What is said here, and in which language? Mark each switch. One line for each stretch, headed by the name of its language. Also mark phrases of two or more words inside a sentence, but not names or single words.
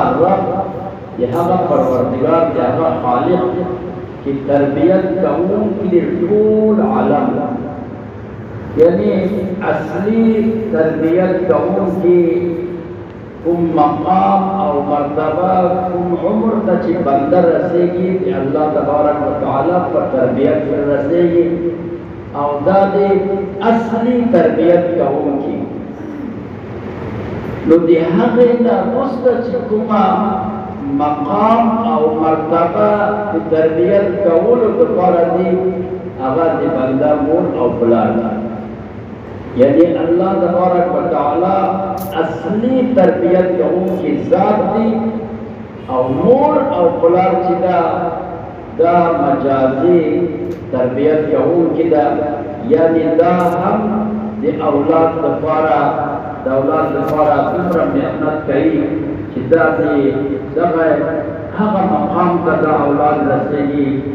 Pashto: رب د هغه پروردګار د هغه خالق چې تربیت کوونکی د ټول عالم یعنی اصلي تربیت کوونکی کوم مقام او مرتبه کوم عمر ته چې بنده رسېږي د
Arabic: الله تبارک وتعالی
Pashto: په تربیت سره رسېږي او دا د اصلي تربیت کوونکی. نو د هغې نه وروسته چې کومه مقام او مرتبه د تربیت کولو دپاره دي هغه د بنده مور او پلار ده. یعنی
Arabic: اللہ تبارک و تعالی
Pashto: اصلی تربیت کوونکی ذات دی او مور او پلار چې دا مجازی تربیت کوونکی دا یعنی دا هم د اولاد لپاره دومره محنت کوي چې دا دغه هغه مقام ته دا اولاد رسېږي